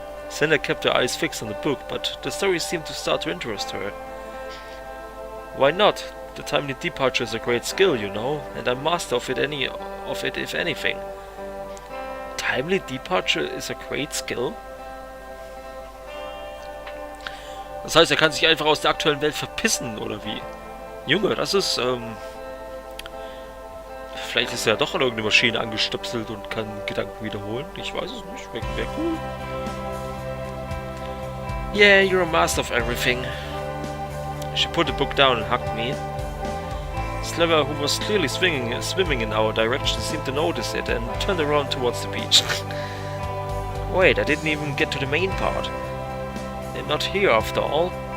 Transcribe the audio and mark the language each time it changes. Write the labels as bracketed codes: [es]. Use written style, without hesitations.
[en] Senna kept her eyes fixed on the book, but the story seemed to start to interest her. Why not? The timely departure is a great skill, you know, and I'm master of it if anything. Timely departure is a great skill? [de] Das heißt, er kann sich einfach aus der aktuellen Welt verpissen, oder wie? Junge, das ist, vielleicht ist er doch an irgendeine Maschine angestöpselt und kann Gedanken wiederholen. Ich weiß es nicht. Wäre cool. [en] Yeah, you're a master of everything. She put the book down and hugged me. Sliver, who was clearly swimming in our direction, seemed to notice it and turned around towards the beach. Wait, I didn't even get to the main part. They're not here after all.